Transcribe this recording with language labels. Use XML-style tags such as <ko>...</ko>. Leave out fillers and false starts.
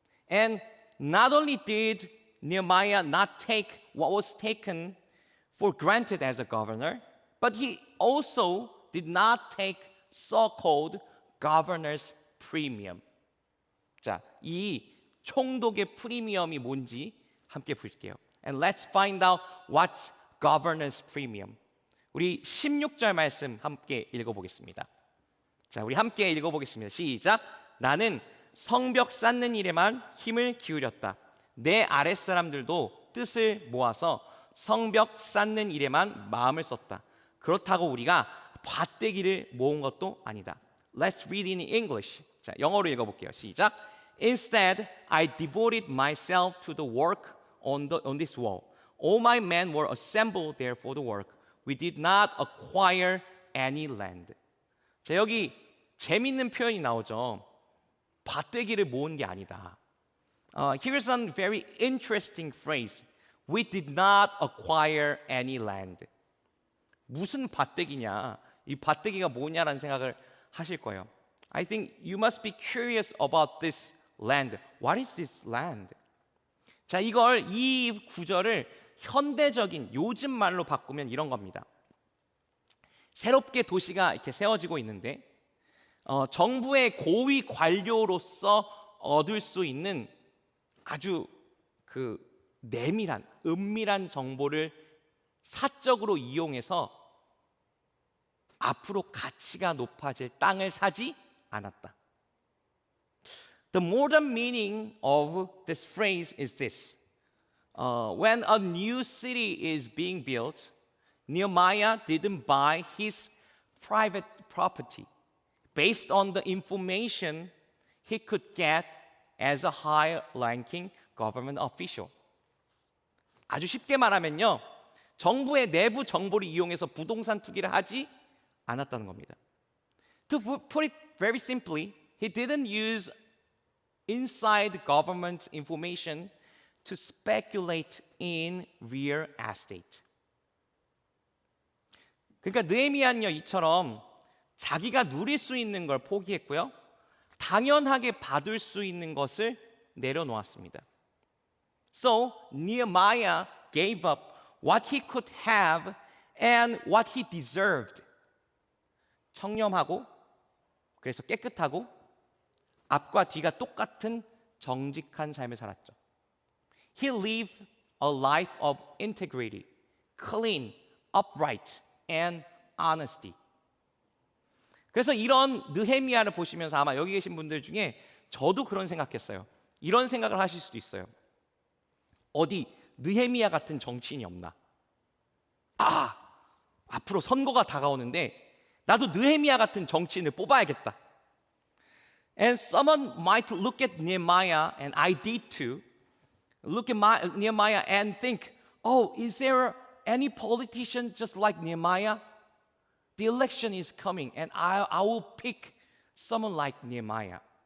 <en>And not only did Nehemiah not take what was taken for granted as a governor, but he also did not take so-called governor's premium.</en> <ko>자, 이 총독의 프리미엄이 뭔지 함께 볼게요.</ko> <en>And let's find out what's governor's premium.</en> <ko>우리 16절 말씀 함께 읽어보겠습니다. 자, 우리 함께 읽어보겠습니다. 시작. 나는 성벽 쌓는 일에만 힘을 기울였다. 내 아랫사람들도 뜻을 모아서 성벽 쌓는 일에만 마음을 썼다. 그렇다고 우리가 밭대기를 모은 것도 아니다.</ko> <en>Let's read in English.</en> <ko>자, 영어로 읽어볼게요. 시작.</ko> <en>Instead, I devoted myself to the work on this wall. All my men were assembled there for the work. We did not acquire any land.</en> <ko>자, 여기 재밌는 표현이 나오죠. 밭대기를 모은 게 아니다.</ko> <en>Here's a very interesting phrase. We did not acquire any land.</en> <ko>무슨 밭대기냐? 이 밭대기가 뭐냐라는 생각을 하실 거예요.</ko> <en>I think you must be curious about this land. What is this land?</en> <ko>자, 이 구절을 현대적인 요즘 말로 바꾸면 이런 겁니다. 새롭게 도시가 이렇게 세워지고 있는데 정부의 고위 관료로서 얻을 수 있는 아주 그 내밀한, 은밀한 정보를 사적으로 이용해서 앞으로 가치가 높아질 땅을 사지 않았다.</ko> <en>The modern meaning of this phrase is this. When a new city is being built, Nehemiah didn't buy his private property based on the information he could get as a high-ranking government official.</en> <ko>아주 쉽게 말하면요, 정부의 내부 정보를 이용해서 부동산 투기를 하지 않았다는 겁니다.</ko> <en>To put it very simply, he didn't use inside government information to speculate in real estate.</en> <ko>그러니까 느헤미야는요, 이처럼 자기가 누릴 수 있는 걸 포기했고요, 당연하게 받을 수 있는 것을 내려놓았습니다.</ko> <en>So Nehemiah gave up what he could have and what he deserved.</en> <ko>청렴하고, 그래서 깨끗하고, 앞과 뒤가 똑같은 정직한 삶을 살았죠.</ko> <en>He lived a life of integrity, clean, upright, and honesty.</en> <ko>그래서 이런 느헤미야를 보시면서 아마 여기 계신 분들 중에 저도 그런 생각했어요. 이런 생각을 하실 수도 있어요. 어디 느헤미야 같은 정치인이 없나? 앞으로 선거가 다가오는데 나도 느헤미야 같은 정치인을 뽑아야겠다.</ko> <en>And someone might look at Nehemiah, and I did too, look at Nehemiah and think, oh, is there any politician just like Nehemiah? The election is coming, and I will pick someone like Nehemiah.</en>